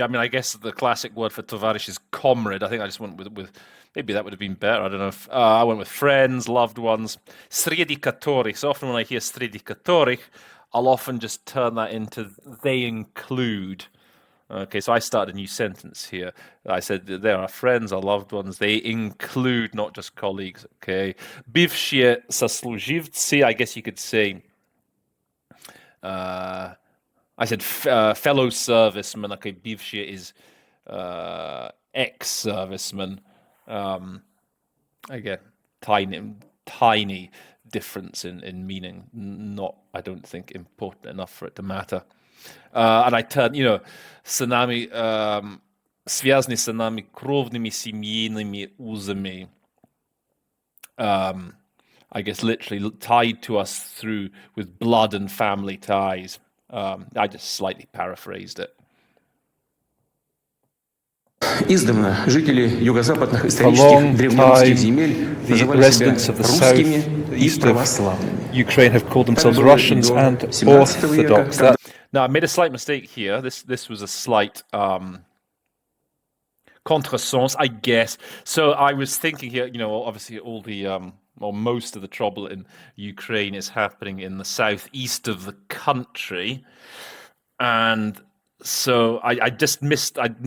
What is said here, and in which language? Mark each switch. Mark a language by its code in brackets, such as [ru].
[en] I mean, I guess the classic word for tovarish is comrade. I think I just went with maybe that would have been better. I don't know if I went with friends, loved ones. [ru] Sredi katorich. [en] So often when I hear [ru] sredi katorich, [en] I'll often just turn that into they include. Okay, so I started a new sentence here. I said they are friends, our loved ones. They include not just colleagues. Okay, [ru] бывшие сослуживцы. [en] I guess you could say. I said fellow servicemen. Okay, bivshia is ex-serviceman. Again, tiny difference in meaning. Not, I don't think, important enough for it to matter. And I turned, [ru] санами, связаны с нами кровными семейными узами. [en] I guess literally tied to us through with blood and family ties. I just slightly paraphrased it. [ru] Издавна жители юго-западных исторических древнерусских земель называли себя русскими и православными. [en] Ukraine have called themselves Russians and Orthodox. Now, I made a slight mistake here. This was a slight contresens, I guess. So I was thinking here, obviously all the or most of the trouble in Ukraine is happening in the southeast of the country, and so I just missed.